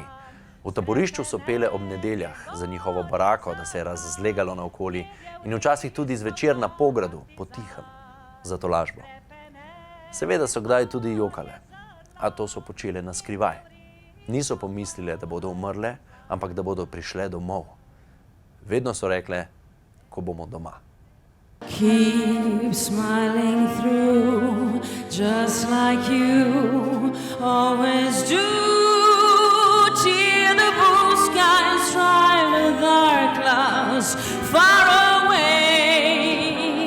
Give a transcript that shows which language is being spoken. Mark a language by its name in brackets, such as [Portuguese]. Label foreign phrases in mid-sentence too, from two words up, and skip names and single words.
[Slovenian] V taborišču so pele ob nedeljah za njihovo barako, da se je razlegalo naokoli, in včasih tudi zvečer na pogradu, potihem, za tolažbo. Seveda so kdaj tudi jokale, a to so počele na skrivaj. Niso pomislile, da bodo umrle, ampak da bodo prišle domov. Vedno so rekle, ko bomo doma. [English] Keep smiling through, just like you always do. Till the blue skies drive the dark clouds far away.